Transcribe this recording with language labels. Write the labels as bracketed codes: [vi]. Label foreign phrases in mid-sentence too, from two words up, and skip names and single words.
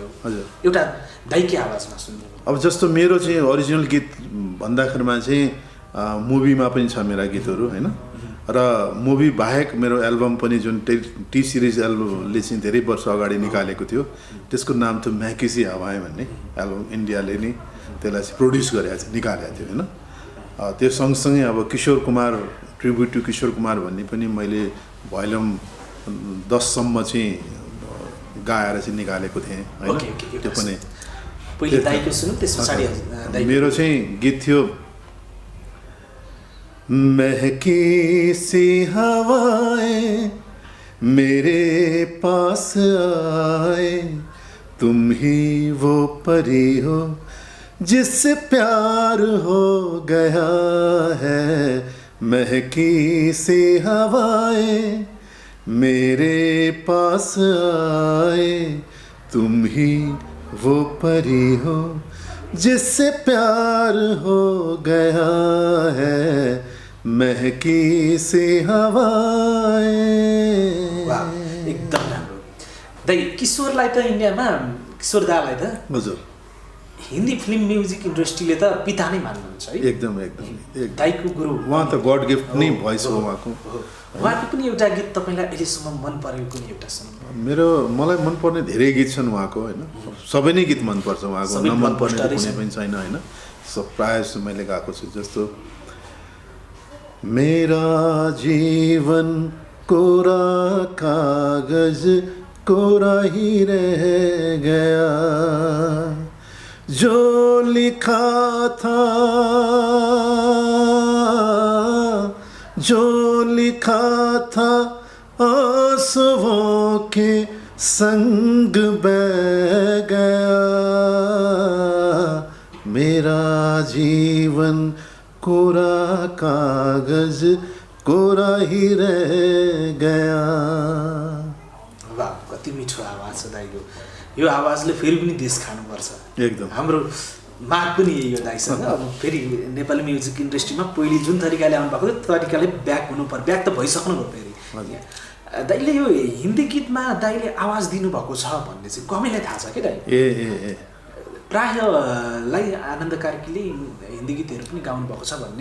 [ne] हजुर, एउटा दाइकै आवाजमा सुन्नु। अब जस्तो मेरो चाहिँ ओरिजिनल गीत भन्दाखेरिमा चाहिँ मुभीमा पनि छ मेरा गीतहरू होइन, र मुभी बाहेक मेरो एल्बम पनि जुन टी सिरिज एल्बमले चाहिँ धेरै वर्ष अगाडि निकालेको थियो, त्यसको नाम थियो मैं किसी हवाएं भन्ने एल्बम। इन्डियाले नै त्यसलाई चाहिँ प्रोड्युस गरेको थियो, निकालेको थियो होइन। त्यो सँगसँगै अब किशोर कुमार ट्रिब्युट टु किशोर कुमार भन्ने पनि मैले भोल्युम 10 सम्म चाहिँ गाएर चाहिँ निकालेको थिएँ हैन त्यो पनि पहिले दाइको सुनौँ त्यस पछाडि मेरो चाहिँ गीत थियो [hi] महकी सी हवाएं मेरे पास आए तुम ही वो परी हो जिससे प्यार हो गया है महकी सी हवाएं मेरे पास आए तुम ही वो परी हो जिससे प्यार हो गया है महकी सी हवाएं। [ne] वाह एकदम राम्रो दाइ किशोरलाई त इन्डियामा किशोर दालाई त हजुर [en] Hindi film music industry [ne] त पिता नै मान्नुहुन्छ है एकदम दाइको गुरु उहाँ त [en] God gift [ne] नै भोइस हो उहाँको उहाँको पनि एउटा गीत तपाईँलाई अहिलेसम्म मन परेको कुनै एउटा सुन्नु मलाई मनपर्ने धेरै गीत छन् उहाँको होइन सबै नै गीत मनपर्छ उहाँको नमनपर्ने कुनै पनि छैन होइन प्रायः मैले गाएको छु जस्तो [hi] मेरा जीवन कोरा कागज कोरा ही रह गया जो लिखा था आंसुओं के संग बह गया मेरा जीवन कोरा कागज कोरा ही रह गया। [ne] वाह कति मिठो आवाज छ दाइको यो आवाजले फेरि पनि देश खानुपर्छ एकदम हाम्रो माग पनि यही हो दाइसँग अब फेरि नेपाली [en] music industry [ne] पहिले जुन तरिकाले आउनुभएको थियो त्यो तरिकाले ब्याक हुनु पर्यो ब्याक त भइसक्नुभयो फेरि दाइले यो हिन्दी गीतमा दाइले आवाज दिनुभएको छ भन्ने चाहिँ कमैलाई थाहा छ कि दाइ प्रायलाई आनन्द कार्कीले हिन्दी गीतहरू पनि गाउनु भएको छ भन्ने